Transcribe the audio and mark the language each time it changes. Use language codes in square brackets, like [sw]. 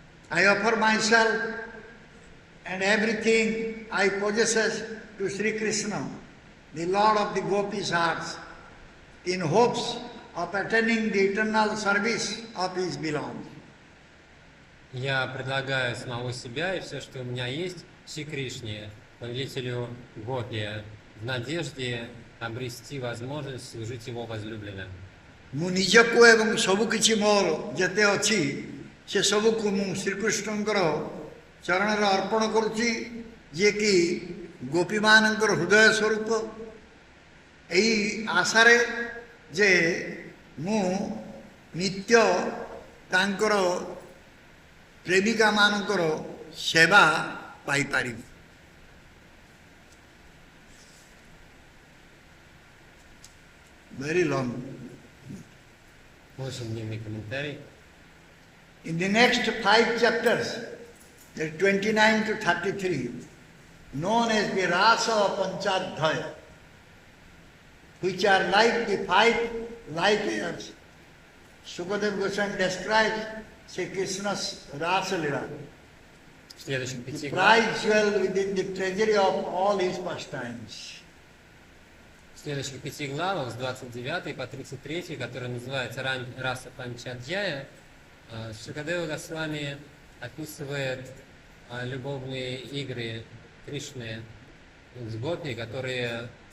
[en] I offer myself and everything I possess to Sri Krishna, the Lord of the Gopis' hearts, in hopes of attaining the eternal service of his beloved. [ru] Я предлагаю самого себя и все, что у меня есть, Шри Кришне, повелителю Гопи, в надежде обрести возможность служить его возлюбленным. [or] ମୁଁ ନିଜକୁ ଏବଂ ସବୁ କିଛି ମୋର ଯେତେ ଅଛି ସେ ସବୁକୁ ମୁଁ ଶ୍ରୀକୃଷ୍ଣଙ୍କର ଚରଣରେ ଅର୍ପଣ କରୁଛି, ଯିଏକି ଗୋପୀମାନଙ୍କର ହୃଦୟ ସ୍ୱରୂପ। ଏହି ଆଶାରେ ଯେ ମୁଁ ନିତ୍ୟ ତାଙ୍କର ପ୍ରେମିକାମାନଙ୍କର ସେବା ପାଇପାରିବି। [en] Very long. [ru] Очень длинный комментарий. [en] In the next 5 chapters, the 29 to 33, known as the Rasa Panchadhyaya, which are like the 5 light years, Sukadeva Goswami describes Sri Krishna's Rasa Lila, [ru] В следующих [en] the [ru] 5 главах, [en] prize jewel within the treasury of all his pastimes. [ru] в следующих 5 главах с 29 по 33, которые называются Раса Панчадьяя, Шукадева Госвами описывает любовные игры Кришны с гопи, которые